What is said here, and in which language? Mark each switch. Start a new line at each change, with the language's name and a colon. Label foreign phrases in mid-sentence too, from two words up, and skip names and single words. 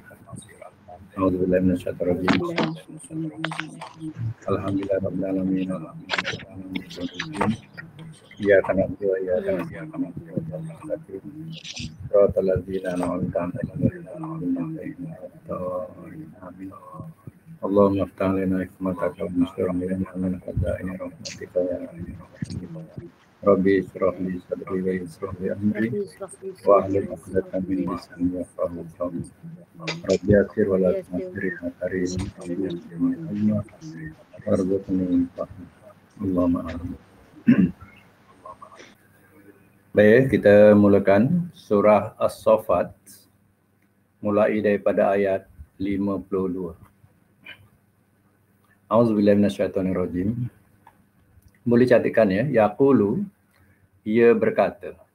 Arabic: أعوذ بالله من الشيطان الرجيم. الحمد لله رب العالمين. إياك نعبد وإياك نستعين. صراط الذين أنعمت عليهم. آمين. اللهم افتح لنا حكمتك وانشر لنا من خزائن رحمتك يا أرحم. رب اشرح لي صدري ويسر لي أمري واحلل عقدة من لساني يفقهوا قولي. رب يسر ولا تعسر يا كريم. رب يسرني علما وارزقني فهما. اللهم آمين.
Malay: Baik, kita mulakan surah As-Saffat mulai daripada ayat 52.
Arabic: أعوذ بالله من الشيطان الرجيم.
Malay: Boleh catatkan ya. Yaqulu, ia berkata.